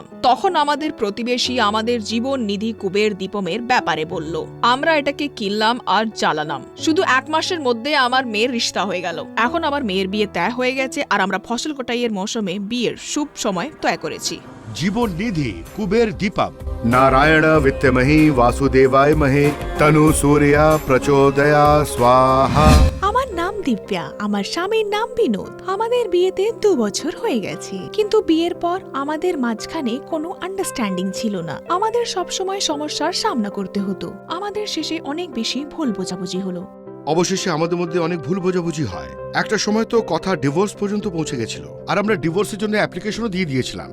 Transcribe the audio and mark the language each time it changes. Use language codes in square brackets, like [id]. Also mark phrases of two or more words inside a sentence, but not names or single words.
[bn] তখন আমাদের প্রতিবেশী আমাদের জীবন নিধি কুবের দীপমের ব্যাপারে বলল। আমরা এটাকে কিনলাম আর জ্বালালাম। শুধু 1 মাসের মধ্যে আমার মেয়ের রিশতা হয়ে গেল। এখন আমার মেয়ের বিয়ে তয় হয়ে গেছে, আর আমরা ফসল কটাইয়ের মৌসুমে বিয়ের শুভ সময় তয় করেছি। জীবন নিধি কুবের দীপম। [sa] नारायण वित्तमहि वासुदेवाय महे तनु सूर्या प्रचोदया स्वाहा। [bn] আমার নাম দিব্যা, আমার স্বামীর নাম বিনোদ। আমাদের বিয়েতে 2 বছর হয়ে গেছে, কিন্তু বিয়ের পর আমাদের মাঝখানে কোনো আন্ডারস্ট্যান্ডিং ছিল না। আমাদের সবসময় সমস্যার সামনা করতে হতো। আমাদের শেষে অনেক বেশি ভুল বোঝাবুঝি হলো। অবশেষে আমাদের মধ্যে অনেক ভুল বোঝাবুঝি হয়। একটা সময় তো কথা ডিভোর্স পর্যন্ত পৌঁছে গেছিল, আর আমরা ডিভোর্সের জন্য অ্যাপ্লিকেশনও দিয়ে দিয়েছিলাম।